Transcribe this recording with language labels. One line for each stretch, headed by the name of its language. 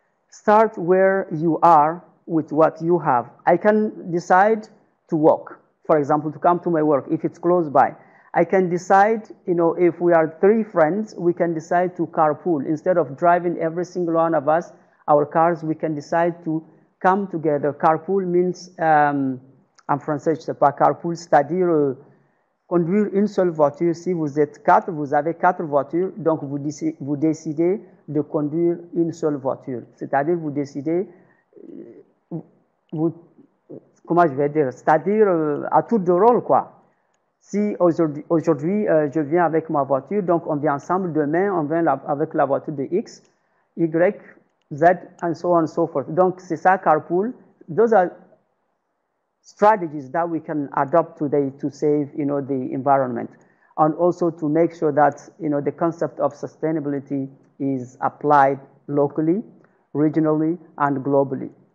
English: Start where you are with what you have. I can decide to walk, for example, to come to my work if it's close by. I can decide, if we are 3 friends, we can decide to carpool. Instead of driving every single one of us our cars, we can decide to come together. Carpool means,
French: en français, je ne sais pas, carpool, c'est-à-dire conduire une seule voiture. Si vous êtes 4, vous avez 4 voitures, donc vous décidez de conduire une seule voiture. C'est-à-dire vous décidez, comment je vais dire, c'est-à-dire à tour de rôle, quoi. Si aujourd'hui je viens avec ma voiture, donc on vient ensemble, demain on vient avec la voiture de X, Y, Z,
English: and so on and so forth.
French: Donc c'est ça, carpool.
English: Those are strategies that we can adopt today to save, the environment, and also to make sure that, the concept of sustainability is applied locally, regionally, and globally.